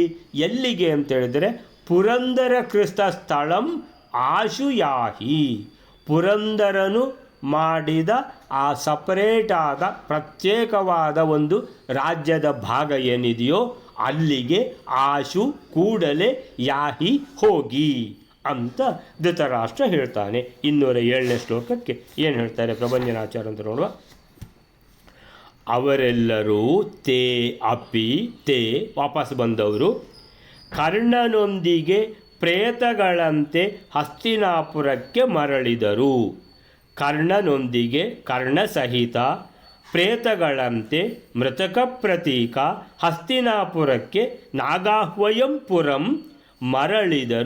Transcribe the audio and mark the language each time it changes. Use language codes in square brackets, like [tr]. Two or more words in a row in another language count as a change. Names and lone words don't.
[kn] ಎಲ್ಲಿಗೆ ಅಂತೇಳಿದರೆ [sa] ಪುರಂದರ ಕೃತ ಸ್ಥಳಂ ಆಶುಯಾಹಿ, [kn] ಪುರಂದರನು ಮಾಡಿದ ಆ ಸಪರೇಟ್ ಆದ ಪ್ರತ್ಯೇಕವಾದ ಒಂದು ರಾಜ್ಯದ ಭಾಗ ಏನಿದೆಯೋ ಅಲ್ಲಿಗೆ ಆಶು ಕೂಡಲೇ ಯಾಹಿ ಹೋಗಿ ಅಂತ ಧೃತರಾಷ್ಟ್ರ ಹೇಳ್ತಾನೆ. 207ನೇ ಶ್ಲೋಕಕ್ಕೆ ಏನು ಹೇಳ್ತಾರೆ ಪ್ರಭಂಜನಾಚಾರ್ಯ ಅಂತ ನೋಡುವ. ಅವರೆಲ್ಲರೂ [sa] ತೇ ಅಪಿ, [kn] ತೇ ವಾಪಸ್ ಬಂದವರು, ಕರ್ಣನೊಂದಿಗೆ ಪ್ರೇತಗಳಂತೆ ಹಸ್ತಿನಾಪುರಕ್ಕೆ ಮರಳಿದರು. ಕರ್ಣನೊಂದಿಗೆ, ಕರ್ಣ ಸಹಿತ ಪ್ರೇತಗಳಂತೆ [sa] ಮೃತಕ ಪ್ರತೀಕ [kn] ಹಸ್ತಿನಾಪುರಕ್ಕೆ [sa] ನಾಗಾಹ್ವಯಂ ಪುರಂ [kn] ಮರಳಿದರು.